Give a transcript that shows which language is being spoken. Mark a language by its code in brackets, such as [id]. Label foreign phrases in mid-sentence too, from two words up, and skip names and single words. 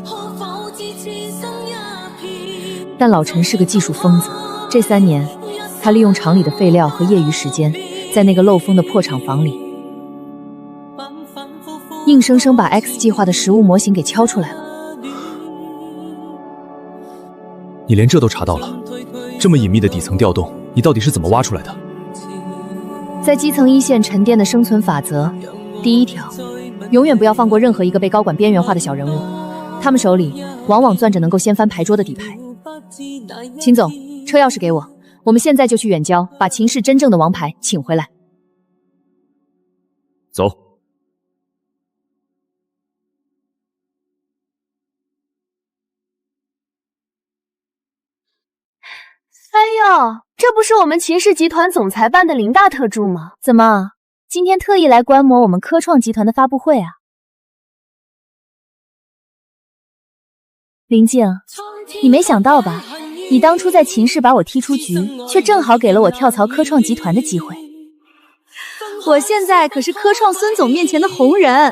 [zh] 但老陳是個技術瘋子，這3年，他利用廠裡的廢料和業餘時間，在那個漏風的破廠房裡，硬生生把 X 計劃的實物模型給敲出來了。你連這都查到了？這麼隱秘的底層調動，你到底是怎麼挖出來的？在基層一線沉澱的生存法則，第1條，永遠不要放過任何一個被高管邊緣化的小人物，他們手裡往往攥着能夠掀翻牌桌的底牌。秦總，車鑰匙給我，我們現在就去遠郊，把秦氏真正的王牌請回來。走。哎呦，这不是我们秦氏集团总裁办的林大特助吗？怎么，今天特意来觀摩我們科創集團的發布會啊？林靜，你沒想到吧？你當初在秦氏把我踢出局，卻正好給了我跳槽科創集團的機會。我現在可是科創孫總面前的紅人，